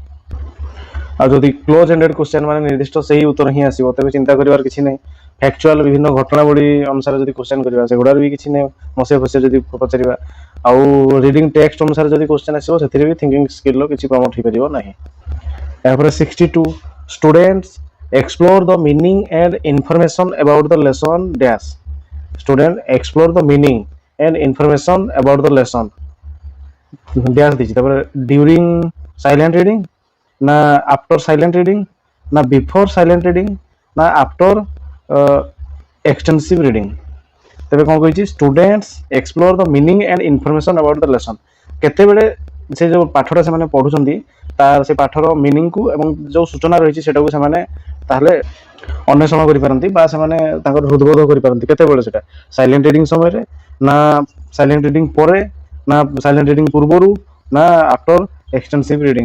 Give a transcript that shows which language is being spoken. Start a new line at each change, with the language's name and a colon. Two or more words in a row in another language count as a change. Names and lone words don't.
Odia: ଆଉ ଯଦି
English: close ended question
Odia: ମାନେ ନିର୍ଦ୍ଦିଷ୍ଟ ସେଇ ଉତ୍ତର ହିଁ ଆସିବ, ତେବେ ଚିନ୍ତା କରିବାର କିଛି ନାହିଁ। ଫ୍ୟାକ୍ଚୁଆଲ ବିଭିନ୍ନ ଘଟଣାବଳୀ ଅନୁସାରେ ଯଦି କ୍ୱେଶ୍ଚନ କରିବା, ସେଗୁଡ଼ାର ବି କିଛି ନାହିଁ, ମସିଆ ଯଦି ପଚାରିବା। ଆଉ
English: reading text
Odia: ଅନୁସାରେ ଯଦି କ୍ୱେଶ୍ଚନ ଆସିବ, ସେଥିରେ ବି
English: thinking skillର
Odia: କିଛି ପ୍ରମୋଟ୍ ହେଇପାରିବ ନାହିଁ।
English: ତାପରେ 62 ଷ୍ଟୁଡେଣ୍ଟସ୍ explore the meaning and information about the lesson dash. Student explore the meaning and information about the lesson dash ଦେଇଛି। ତାପରେ during silent reading, ନା after silent reading, ନା before silent reading, ନା after extensive reading।
Odia: ତେବେ କ'ଣ କହିଛି
English: students explore the meaning and information about the lesson.
Odia: କେତେବେଳେ ସେ ଯେଉଁ ପାଠଟା ସେମାନେ ପଢ଼ୁଛନ୍ତି ସେ ପାଠର ମିନିଂକୁ ଏବଂ ଯେଉଁ ସୂଚନା ରହିଛି ସେଟାକୁ ସେମାନେ ତାହେଲେ ଅନ୍ୱେଷଣ କରିପାରନ୍ତି ବା ସେମାନେ ତାଙ୍କର ହୃଦବୋଧ କରିପାରନ୍ତି। କେତେବେଳେ ସେଟା
English: silent reading
Odia: ସମୟରେ, ନା
English: silent reading
Odia: ପରେ, ନା
English: silent reading
Odia: ପୂର୍ବରୁ, ନା
English: after extensive reading.